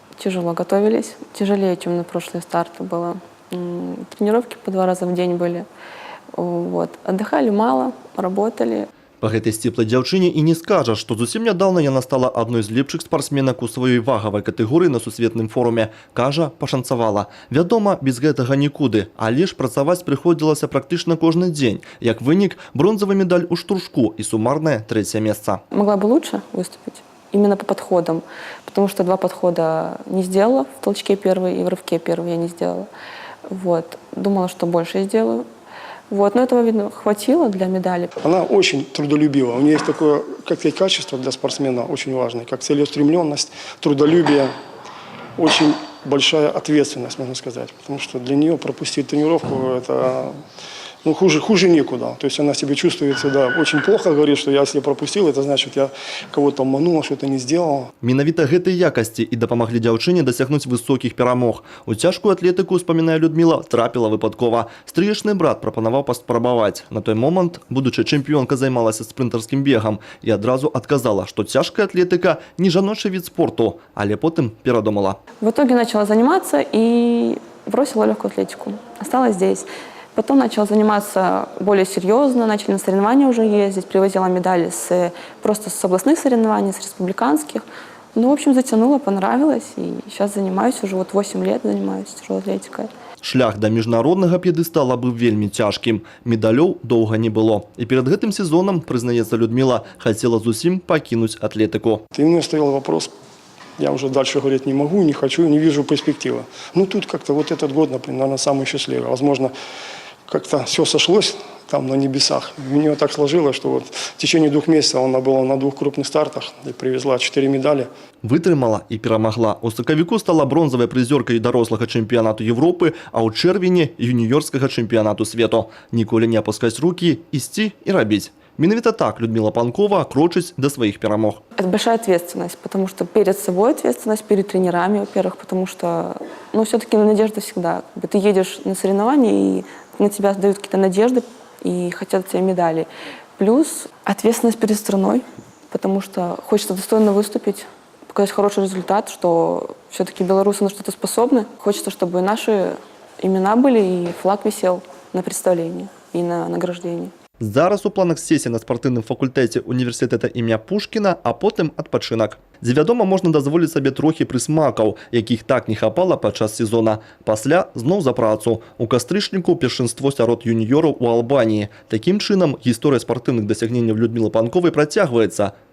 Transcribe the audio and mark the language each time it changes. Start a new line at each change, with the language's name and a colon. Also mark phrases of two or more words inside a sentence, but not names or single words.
Russian: тяжело готовились, тяжелее, чем на прошлые старты было. Тренировки по 2 раза в день были. Вот. Отдыхали мало, работали.
Belarusian: Па гэтай сціплай дзяўчыне і не скажаш, што зусім нядаўна яна стала адной з лепшых спартсменак у сваёй вагавай катэгорыі на сусветным форуме. Кажа, пашанцавала. Вядома, без гэтага нікуды, але ж працаваць прыходзілася практычна кожны дзень. Як вынік, бронзавы медаль у штуршку і сумарнае 3-е месца.
Russian: Могла бы лучше выступить именно по подходам, потому что 2 подхода не сделала, в толчке первый и в рывке первый я не сделала. Вот. Думала, что больше сделаю. Вот. Но этого, видно, хватило для медали. Она очень трудолюбива. У нее есть такое, как сказать, качество для спортсмена очень важное, как целеустремленность, трудолюбие, очень большая ответственность, можно сказать. Потому что для нее пропустить тренировку – это хуже некуда. То есть она себя чувствует всегда очень плохо, говорит, что я если пропустил, это значит, я кого-то обманула, что-то не сделала.
Belarusian: Менавіта гэтай якасці і дапамаглі дзяўчыне дасягнуць высокіх перамог. У цяжкую атлетыку, успамінае Людміла, трапіла выпадкова. Стрыечны брат прапанаваў паспрабаваць. На той момант будучая чэмпіёнка займалася спрынтарскім бегам і адразу адказала, што цяжкая атлетыка не жаночы від спорту, але потым перадумала.
Russian: В итоге начала заниматься и бросила легкую атлетику. Осталась здесь. Потом начала заниматься более серьезно, начали на соревнования уже ездить, привозила медали просто с областных соревнований, с республиканских. Ну, в общем, затянуло, понравилось, и сейчас занимаюсь, уже вот 8 лет занимаюсь тяжелой атлетикой.
Belarusian: Шлях да міжнароднага п'едэстала быў вельмі цяжкім. Медалёў доўга не было. І перад гэтым сезонам, прызнаецца Людмила, хацела зусім пакінуць атлетыку.
Russian: Ты мне ставил вопрос, я уже дальше говорить не могу, не хочу, не вижу перспективы. Ну, тут как-то вот этот год, например, наверное, самый счастливый. Возможно, как-то все сошлось там на небесах. У нее так сложилось, что вот в течение 2 месяцев она была на 2 крупных стартах и привезла 4 медали.
Belarusian: Вытрымала і перамагла. У сакавіку стала бронзавай прызёркай дарослага чэмпіянату Европы, а ў чэрвені юніёрскага чэмпіянату свету. Ніколі не апускаць рукі, ісці і рабіць. Менавіта так Людмила Панкова крочыць да сваіх перамог.
Russian: Это большая ответственность, потому что перед собой ответственность, перед тренерами, во-первых, потому что, все-таки надежда всегда. Ты едешь на соревнования, и на тебя дают какие-то надежды и хотят от тебя медали. Плюс ответственность перед страной, потому что хочется достойно выступить, показать хороший результат, что все-таки белорусы на что-то способны. Хочется, чтобы наши имена были и флаг висел на представлении и на награждении.
Belarusian: Зараз у планах сесія на спартыўным факультэце універсітэта імя Пушкіна, а потым адпачынак. Дзе, вядома, можна дазволіць сабе трохі прысмакаў, якіх так не хапала падчас сезона. Пасля зноў за працу. У кастрычніку першынство сярод юніёраў у Албаніі. Такім чынам гісторыя спартыўных дасягненняў Людмілы Панковай працягваецца.